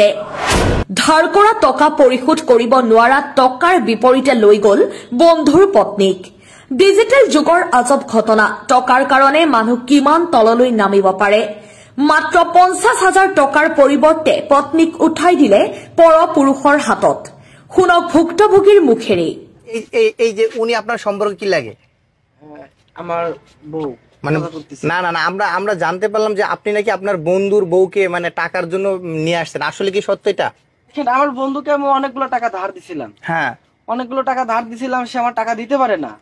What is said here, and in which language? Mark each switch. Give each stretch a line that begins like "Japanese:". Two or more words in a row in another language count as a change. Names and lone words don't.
Assamese: ধাৰ কৰা টকা পৰিশোধ কৰিব নোৱাৰা টকাৰ বিপৰীতে লৈ গল বন্ধুৰ পত্নীক। ডিজিটেল যুগৰ আজব ঘটনা। টকাৰ কাৰণে মানুহ কিমান তললৈ নামিব পাৰে। মাত্ৰ 50,000 টকাৰ পৰিৱৰ্তে পত্নীক উঠাই দিলে পৰপুৰুষৰ হাতত। শুনক ভুক্তভোগীৰ মুখেৰে।
Bangla: এই যে উনি আপনার সম্পর্কে কি লাগে? আমার বউ মানে না না না আমরা জানতে পারলাম যে আপনি নাকি আপনার বন্ধুর বউকে মানে টাকার জন্য নিয়ে আসছেন, আসলে কি সত্য এটা? আমার বন্ধুকে আমি অনেকগুলো টাকা ধার দিছিলাম। হ্যাঁ, অনেকগুলো টাকা ধার দিছিলাম, সে আমার টাকা দিতে পারে না।